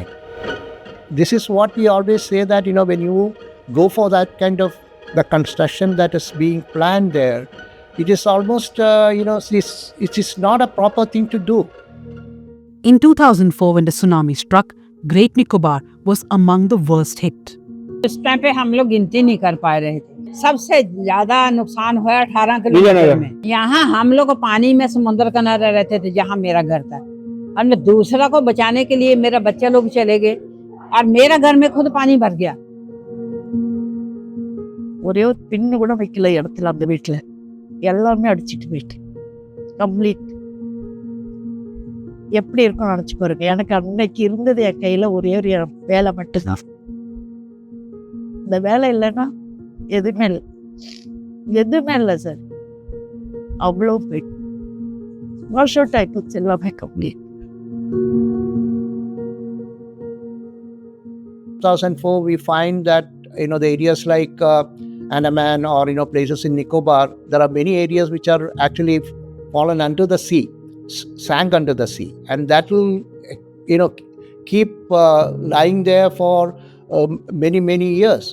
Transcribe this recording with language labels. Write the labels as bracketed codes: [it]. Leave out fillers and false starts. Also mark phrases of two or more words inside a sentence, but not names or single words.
[en] This is what we always say, that, when you go for that kind of the construction that is being planned there, it is almost, it is not a proper thing to do. In 2004, when the tsunami struck, Great Nicobar was among the worst hit. [hi] इस टाइम पे हम लोग गिनती नहीं कर पा रहे थे। सबसे ज्यादा नुकसान हुआ 18 किलोमीटर में। यहाँ हम लोग पानी में समुद्र किनारे रहते थे, जहाँ मेरा घर था, और मैं दूसरा को बचाने के लिए मेरा बच्चा लोग चले गए और मेरा घर में खुद पानी भर गया। [ta] ஒரே ஒரு பின்னு கூட வைக்கல இடத்துல, அந்த வீட்டுல எல்லாமே அடிச்சிட்டு போயிட்டு கம்ப்ளீட். எப்படி இருக்கும் நினைச்சு பாருங்க. எனக்கு அன்னைக்கு இருந்தது என் கையில ஒரே ஒரு வேலை மட்டும்தான். இந்த வேலை இல்லைன்னா எதுவுமே இல்லை, எதுவுமே இல்லை சார். அவ்வளோ போயிட்டு [en] wash out [ta] ஆயிட்டு எல்லாமே கம்ப்ளீட். [en] 2004, we find that the areas like Andaman or places in Nicobar, there are many areas which are actually fallen under the sea, sank under the sea, and that will keep lying there for many years.